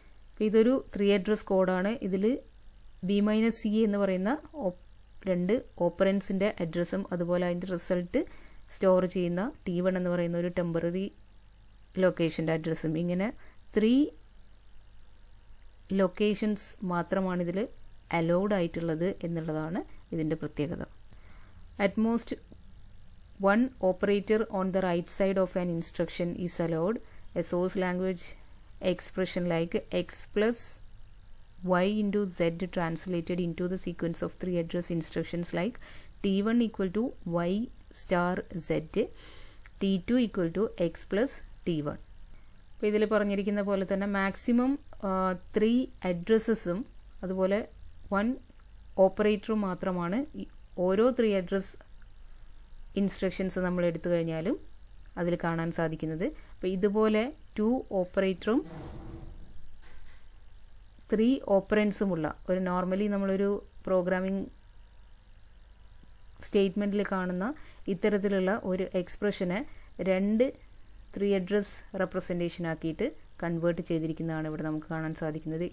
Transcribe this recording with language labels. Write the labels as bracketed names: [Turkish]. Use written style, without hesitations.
[Malayalam] അപ്പോൾ ഇതൊരു 3 അഡ്രസ് കോഡാണ്. ഇതിൽ B-C എന്ന് പറയുന്ന 2 ഓപ്പറൻസിൻ്റെ അഡ്രസ്സും അതുപോലെ അതിൻ്റെ റിസൾട്ട് സ്റ്റോർ ചെയ്യുന്ന T1 എന്ന് പറയുന്ന ഒരു ടെമ്പററി ലൊക്കേഷൻ്റെ അഡ്രസ്സും, ഇങ്ങനെ 3 ലൊക്കേഷൻസ് മാത്രമാണ് ഇതിൽ അലൗഡ് ആയിട്ടുള്ളത് എന്നുള്ളതാണ് ഇതിൻ്റെ പ്രത്യേകത. [English] At most 1 operator on the right side of an instruction is allowed. A source language expression like x plus y into z translated into the sequence of 3 address instructions like T1 equal to y star z, T2 equal to x plus T1. [Malayalam] അപ്പോൾ ഇതിൽ പറഞ്ഞിരിക്കുന്ന പോലെ തന്നെ maximum 3 അഡ്രസ്സസും അതുപോലെ 1 ഓപ്പറേറ്ററും മാത്രമാണ് ഓരോ 3 address instructions നമ്മൾ എടുത്തു കഴിഞ്ഞാലും അതിൽ കാണാൻ സാധിക്കുന്നത്. അപ്പോൾ ഇതുപോലെ 2 ഓപ്പറേറ്ററും 3 ഓപ്പറൻസുമുള്ള ഒരു നോർമലി നമ്മളൊരു പ്രോഗ്രാമിംഗ് സ്റ്റേറ്റ്മെൻറ്റിൽ കാണുന്ന ഇത്തരത്തിലുള്ള ഒരു എക്സ്പ്രഷനെ 2 3 അഡ്രസ് റെപ്രസെൻറ്റേഷൻ ആക്കിയിട്ട് കൺവേർട്ട് ചെയ്തിരിക്കുന്നതാണ് ഇവിടെ നമുക്ക് കാണാൻ സാധിക്കുന്നത്.